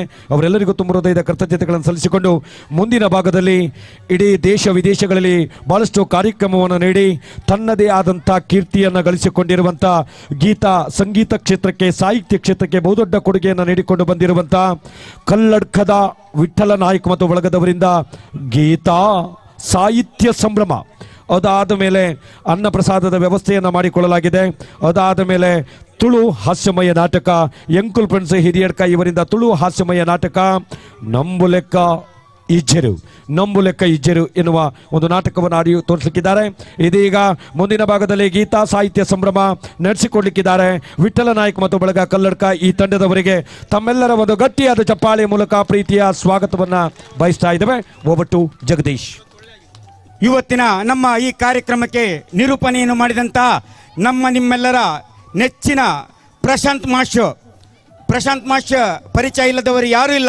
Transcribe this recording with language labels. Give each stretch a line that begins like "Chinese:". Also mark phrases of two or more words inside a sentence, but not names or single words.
Kannada: ಅವರೆಲ್ಲರಿಗೂ ತುಂಬ ಹೃದಯದ ಕೃತಜ್ಞತೆಗಳನ್ನು ಸಲ್ಲಿಸಿಕೊಂಡು ಮುಂದಿನ ಭಾಗದಲ್ಲಿ ಇಡೀ ದೇಶ ವಿದೇಶಗಳಲ್ಲಿ ಬಹಳಷ್ಟು ಕಾರ್ಯಕ್ರಮವನ್ನು ನೀಡಿ ತನ್ನದೇ ಆದಂಥ ಕೀರ್ತಿಯನ್ನು ಗಳಿಸಿಕೊಂಡಿರುವಂಥ ಗೀತಾ ಸಂಗೀತ ಕ್ಷೇತ್ರಕ್ಕೆ, ಸಾಹಿತ್ಯ ಕ್ಷೇತ್ರಕ್ಕೆ ಬಹುದೊಡ್ಡ ಕೊಡುಗೆಯನ್ನು ನೀಡಿಕೊಂಡು ಬಂದಿರುವಂಥ ಕಲ್ಲಡ್ಕದ ವಿಠ್ಠಲ ನಾಯ್ಕ ಮತ್ತು ಬಳಗದವರಿಂದ ಗೀತಾ ಸಾಹಿತ್ಯ ಸಂಭ್ರಮ. ಅದಾದ ಮೇಲೆ ಅನ್ನಪ್ರಸಾದದ ವ್ಯವಸ್ಥೆಯನ್ನು ಮಾಡಿಕೊಳ್ಳಲಾಗಿದೆ. ಅದಾದ ಮೇಲೆ ತುಳು ಹಾಸ್ಯಮಯ ನಾಟಕ ಎಂಕುಲ್ ಫ್ರೆಂಡ್ಸ್ ಹಿರಿಯಡ್ಕ ಇವರಿಂದ ತುಳು ಹಾಸ್ಯಮಯ ನಾಟಕ ನಂಬು ಲೆಕ್ಕ ಇಜ್ಜೆರು ಎನ್ನುವ ಒಂದು ನಾಟಕವನ್ನು ಆಡಿ ತೋರಿಸಲಿಕ್ಕಿದ್ದಾರೆ. ಇದೀಗ ಮುಂದಿನ ಭಾಗದಲ್ಲಿ ಗೀತಾ ಸಾಹಿತ್ಯ ಸಂಭ್ರಮ ನಡೆಸಿಕೊಡ್ಲಿಕ್ಕಿದ್ದಾರೆ ವಿಠ್ಠಲ ನಾಯ್ಕ ಮತ್ತು ಬಳಗ ಕಲ್ಲಡ್ಕ. ಈ ತಂಡದವರಿಗೆ ತಮ್ಮೆಲ್ಲರ ಒಂದು ಗಟ್ಟಿಯಾದ ಚಪ್ಪಾಳೆ ಮೂಲಕ ಪ್ರೀತಿಯ ಸ್ವಾಗತವನ್ನು ಬಯಸ್ತಾ ಇದ್ದೇವೆ. ಒಬ್ಬಟ್ಟು ಜಗದೀಶ್. ಇವತ್ತಿನ ನಮ್ಮ ಈ ಕಾರ್ಯಕ್ರಮಕ್ಕೆ ನಿರೂಪಣೆಯನ್ನು ಮಾಡಿದಂತಹ ನಿಮ್ಮೆಲ್ಲರ ನೆಚ್ಚಿನ ಪ್ರಶಾಂತ್ ಮಾಸ್ಟರ್ ಪರಿಚಯ ಇಲ್ಲದವರು ಯಾರೂ ಇಲ್ಲ.